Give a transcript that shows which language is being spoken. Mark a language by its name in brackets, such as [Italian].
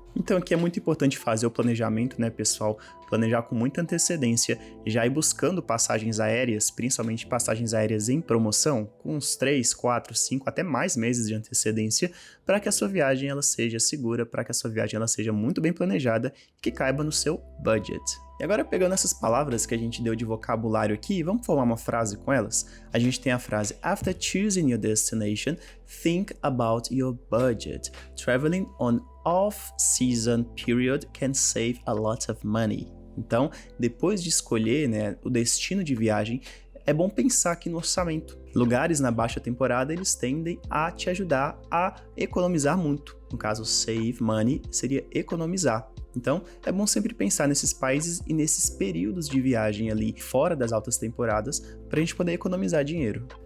[Portuguese] Então aqui é muito importante fazer o planejamento, né, pessoal? Planejar com muita antecedência, já ir buscando passagens aéreas, principalmente passagens aéreas em promoção, com uns 3, 4, 5, até mais meses de antecedência, para que a sua viagem ela seja segura, para que a sua viagem ela seja muito bem planejada e que caiba no seu budget. E agora, pegando essas palavras que a gente deu de vocabulário aqui, vamos formar uma frase com elas? A gente tem a frase: [English] After choosing your destination, think about your budget. Traveling on off-season period can save a lot of money. [Portuguese] Então, depois de escolher, né, o destino de viagem, é bom pensar aqui no orçamento. Lugares na baixa temporada, eles tendem a te ajudar a economizar muito. No caso, save money seria economizar. Então, é bom sempre pensar nesses países e nesses períodos de viagem ali fora das altas temporadas para a gente poder economizar dinheiro.